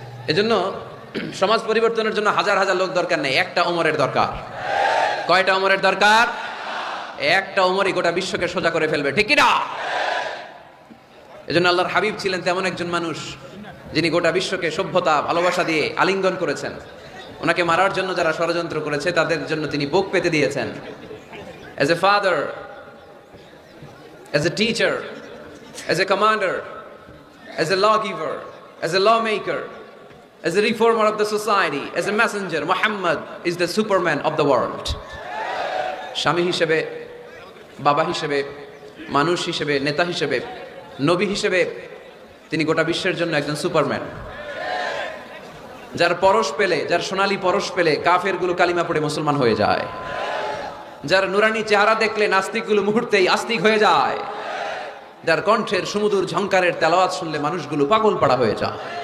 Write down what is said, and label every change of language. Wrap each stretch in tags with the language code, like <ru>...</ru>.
<bn>এজন্য সমাজ পরিবর্তনের জন্য হাজার হাজার লোক দরকার নেই, একটা ওমরের দরকার। কয়টা ওমরের দরকার? একটা ওমরই গোটা বিশ্বকে সোজা করে ফেলবে। ঠিক কিনা? এজন্য আল্লাহর হাবিব ছিলেন তেমন একজন মানুষ যিনি গোটা বিশ্বকে সভ্যতা ভালোবাসা দিয়ে আলিঙ্গন করেছেন। ওনাকে মারার জন্য যারা ষড়যন্ত্র করেছে তাদের জন্য তিনি বুক পেতে দিয়েছেন।</bn> <en>As a father, as a teacher, as a commander, as a lawgiver, as a lawmaker, as a reformer of the society, as a messenger, Muhammad is the superman of the world.</en> <bn>স্বামী হিসেবে, বাবা হিসেবে, মানুষ হিসেবে, নেতা হিসেবে, নবী হিসেবে তিনি গোটা বিশ্বের জন্য একজন সুপারম্যান। যার পরশ পেলে, যার সোনালী পরশ পেলে কাফেরগুলো কালিমা পড়ে মুসলমান হয়ে যায়, যার নুরানি চেহারা দেখলে নাস্তিকগুলো মুহূর্তেই আস্তিক হয়ে যায়, যার কণ্ঠের সুমধুর ঝংকারের তেলাওয়াত শুনলে মানুষগুলো পাগল পাড়া হয়ে যায়।</bn>